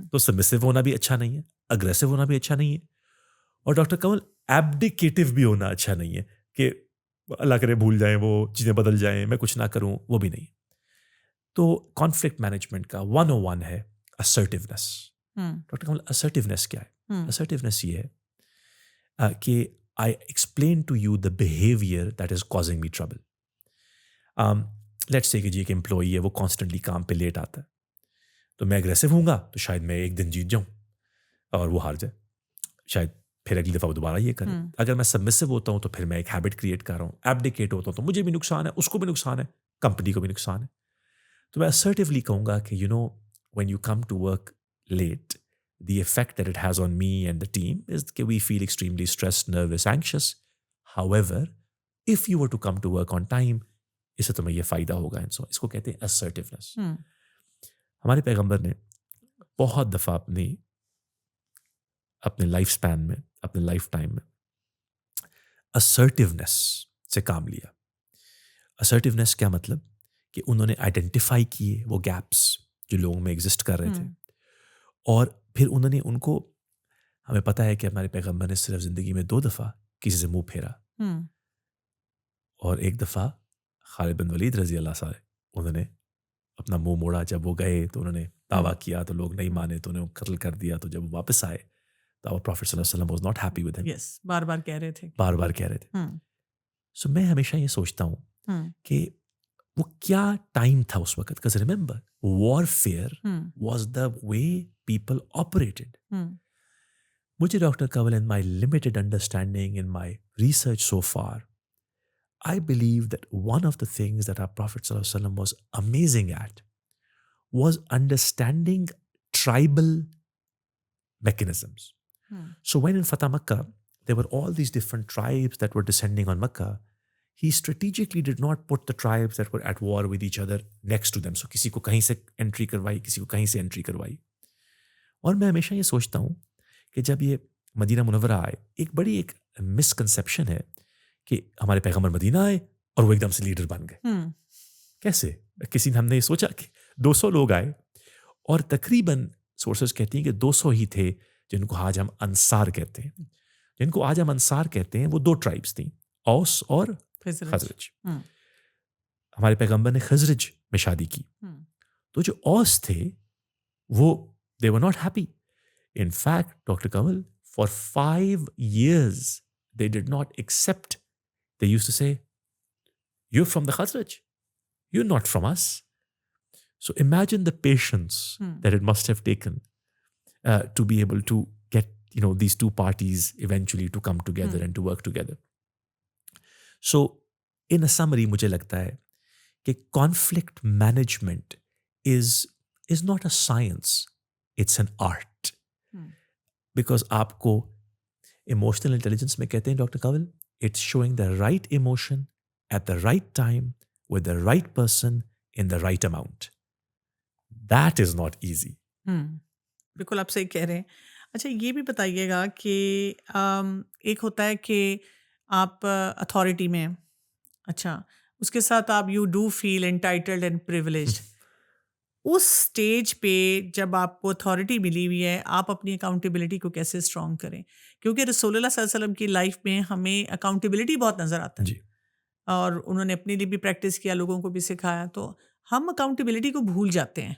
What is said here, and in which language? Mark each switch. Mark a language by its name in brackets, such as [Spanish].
[Urdu] تو سبمسو ہونا بھی اچھا نہیں ہے، اگریسو ہونا بھی اچھا نہیں ہے، اور ڈاکٹر کنول ایبڈیکیٹو بھی ہونا اچھا نہیں ہے کہ اللہ کرے بھول جائیں، وہ چیزیں بدل جائیں، میں کچھ نہ کروں، وہ بھی نہیں. تو کانفلکٹ مینجمنٹ کا 101 ہے assertiveness. [English] doctor Kanwal assertiveness [Urdu] کیا ہے؟ [English] assertiveness [Urdu] یہ ہے کہ [English] I explain to you the behavior that is causing me trouble. Let's say کہ [Urdu] جی ایک امپلائی ہے، وہ کانسٹنٹلی کام پہ لیٹ آتا ہے، تو میں اگریسو ہوں گا تو شاید میں ایک دن جیت جاؤں اور وہ ہار جائے، شاید پھر اگلی دفعہ وہ دوبارہ یہ کرے. اگر میں سبمسو ہوتا ہوں تو پھر میں ایک ہیبٹ کریٹ کر رہا ہوں. ایبڈیکیٹ ہوتا ہوں تو مجھے بھی نقصان ہے، اس کو بھی نقصان ہے، کمپنی کو بھی نقصان ہے. تو میں [English] assertively [Urdu] کہوں گا کہ [English] when you come to work late, the effect that it has on me and the team is that we feel extremely stressed, nervous, anxious. However, if you were to come to work on time, [Urdu] اس سے تمہیں یہ فائدہ ہوگا. اس کو کہتے ہیں assertiveness. ہمارے پیغمبر نے بہت دفعہ اپنے لائف سپین میں، اپنے لائف ٹائم میں assertiveness سے کام لیا. assertiveness کیا مطلب؟ کہ انہوں نے آئیڈینٹیفائی کیے وہ گیپس جو لوگوں میں ایگزسٹ کر رہے تھے، اور پھر انہوں نے ان کو، ہمیں پتہ ہے کہ ہمارے پیغمبر نے صرف زندگی میں 2 دفعہ کسی سے منہ پھیرا، اور ایک دفعہ خالد بن ولید رضی اللہ عنہ انہوں نے اپنا منہ موڑا. جب وہ گئے تو انہوں نے دعویٰ کیا تو لوگ نہیں مانے تو انہیں قتل کر دیا. تو جب وہ واپس آئے تو [English] our Prophet صلی اللہ علیہ وسلم was not happy with him. [Urdu] بار بار کہہ رہے تھے. سو میں ہمیشہ یہ سوچتا ہوں کہ وہ کیا ٹائم تھا اس وقت. [English] because remember warfare was the way people operated. [Urdu] مجھے [English] Doctor Kanwal in my limited understanding, in my research so far, I believe that one of the things that our Prophet sallallahu alaihi wasallam was amazing at was understanding tribal mechanisms. So when in Fatah Makkah, there were all these different tribes that were descending on Makkah. He strategically did not put the tribes that were at war with each other next to them. [Urdu] So کسی کو کہیں سے entry کروائی، کسی کو کہیں سے entry کروائی. اور میں ہمیشہ یہ سوچتا ہوں کہ جب یہ مدینہ منورہ آئے، ایک بڑی ایک مسکنسیپشن ہے کہ ہمارے پیغمبر مدینہ آئے اور وہ ایک دم سے لیڈر بن گئے. کیسے؟ کسی نے، ہم نے یہ سوچا کہ 200 لوگ آئے، اور تقریباً سورسز کہتی ہیں کہ 200 ہی تھے جن کو آج ہم انصار کہتے ہیں. جن کو آج ہم انصار کہتے ہیں وہ 2 ٹرائبس تھیں، اوس اور خزرج. ہمارے پیغمبر نے خزرج میں شادی کی، تو جو اوس تھے وہ [English] they were not happy. In fact, Dr. Kamal, for 5 years they did not accept. They used to say, you're from the Khazraj, you're not from us. So imagine the patience that it must have taken to be able to get these 2 parties eventually to come together and to work together. So in a summary, [Urdu] مجھے لگتا ہے کہ [English] conflict management is not a science, it's an art. Because [Urdu] آپ کو [English] emotional intelligence [Urdu] میں کہتے ہیں [English] Doctor Kanwal, it's showing the right emotion at the right time with the right person in the right amount. That is not easy. [Urdu] بالکل آپ صحیح کہہ رہے ہیں. اچھا یہ بھی بتائیے گا کہ ایک ہوتا ہے کہ آپ اتھارٹی میں، اچھا اس کے ساتھ آپ [English] You do feel entitled and privileged. [Urdu] اس stage پہ جب آپ کو اتھارٹی ملی ہوئی ہے، آپ اپنی اکاؤنٹیبلٹی کو کیسے اسٹرانگ کریں؟ کیونکہ رسول اللہ صلی اللہ علیہ وسلم کی لائف میں ہمیں اکاؤنٹیبلٹی بہت نظر آتا ہے، اور انہوں نے اپنے لیے بھی پریکٹس کیا، لوگوں کو بھی سکھایا، تو ہم اکاؤنٹیبلٹی کو بھول جاتے ہیں.